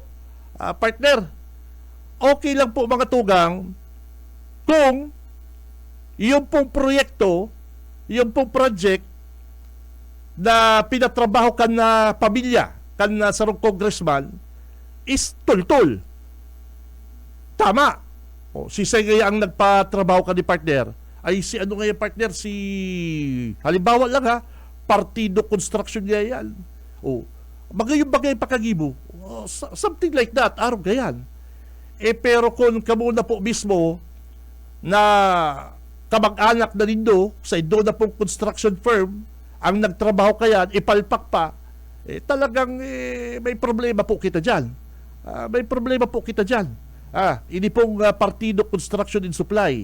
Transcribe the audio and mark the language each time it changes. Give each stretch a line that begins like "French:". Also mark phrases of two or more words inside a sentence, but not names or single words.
Bikol: Partner, okay lang po mga tugang kung yung pong proyekto, yung pong project na pinatrabaho kan na pamilya, kan na sarong congressman, is tultul. Tama. Si Segaya ang nagpatrabaho ka ni partner, ay si ano nga yung partner, si halimbawa lang Partido Construction niya yan. Bagay pakagibo.
English: Something like that,
Bikol: araw gayan. Pero kung kamuna po mismo na kamag-anak na nindo sa indo na pong construction firm ang nagtrabaho kayan, ipalpak pa, talagang may problema po kita dyan. May problema po kita dyan. Ini pong Partido Construction and Supply.